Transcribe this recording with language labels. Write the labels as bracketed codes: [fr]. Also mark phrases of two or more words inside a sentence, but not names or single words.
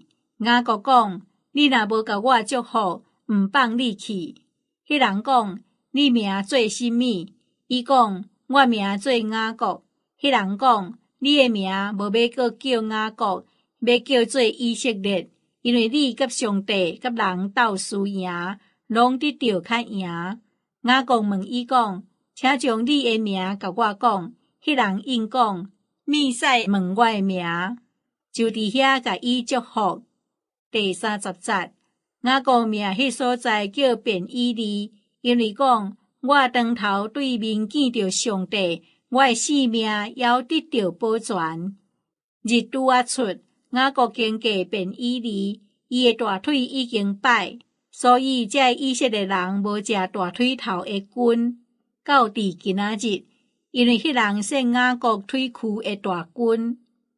[nan] 雅各講，你若無甲我祝福，毋放你去。迄人講，你名做甚物？伊講，我名做雅各。迄人講，你的名無要閣叫雅各，要叫做以色列，因為你甲上帝甲人鬥輸贏，攏得到較贏。雅各問伊講，請將你的名甲我講。迄人應講，咪使問我的名，就佇遐甲伊祝福。第30節，雅各名迄所在叫便以利，因為講，我當頭對面見着上帝，我的性命猶得到保全。日拄仔出，雅各經過便以利，伊的大腿已經敗，所以這以色列人無食大腿頭的筋，到佇今仔日，因為迄人獻雅各腿軀的大筋。